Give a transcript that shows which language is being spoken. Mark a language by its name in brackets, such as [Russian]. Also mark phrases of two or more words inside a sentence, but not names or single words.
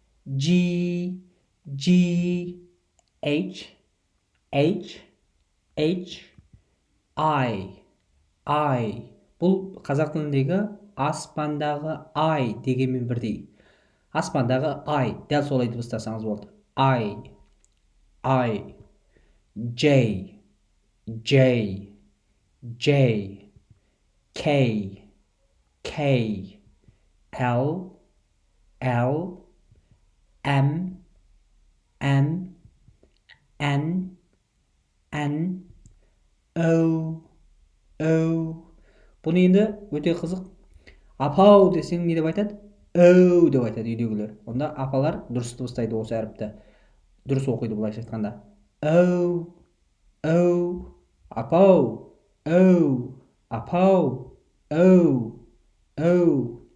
[English] H. I. [Kazakh] Бұл қазақ тіліндегі аспандағы ай дегенмен бірдей. Аспандағы ай, дәл солай дыбыстасаңыз болды. [English] I. J. K. L. M. N. O. [Kazakh] Бұны енді өте қызық. Апау десең не деп айтады? Оу деп айтады үйдегілер. Онда апалар дұрыс дыбыстайды осы әріпті. Дұрыс оқиды былайша айтқанда. Оу. Апау. Оу.